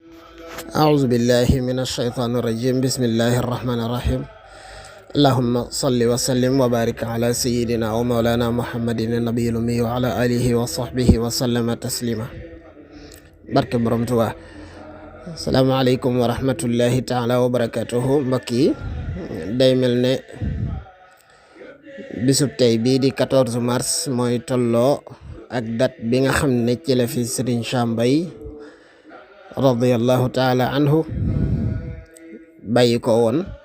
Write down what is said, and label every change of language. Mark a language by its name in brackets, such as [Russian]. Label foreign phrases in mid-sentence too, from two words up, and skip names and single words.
[Arabic] أعوذ بالله من الشيطان الرجيم بسم الله الرحمن الرحيم اللهم صل وسلم وبارك على سيدنا ومولانا محمد النبي الأمي وعلى آله وصحبه وسلم تسليما [Wolof] barke borom Tuubaa. [Arabic] السلام عليكم ورحمة الله تعالى وبركاته. [Wolof] Mbokk yi, day mel ne bisub tey bii di 14 mars mooy tolloo ak date bi nga xam ne ci la fi Serigne Sam Mbaye [Arabic] رضي الله تعالى عنه [Wolof] bàyyi ko woon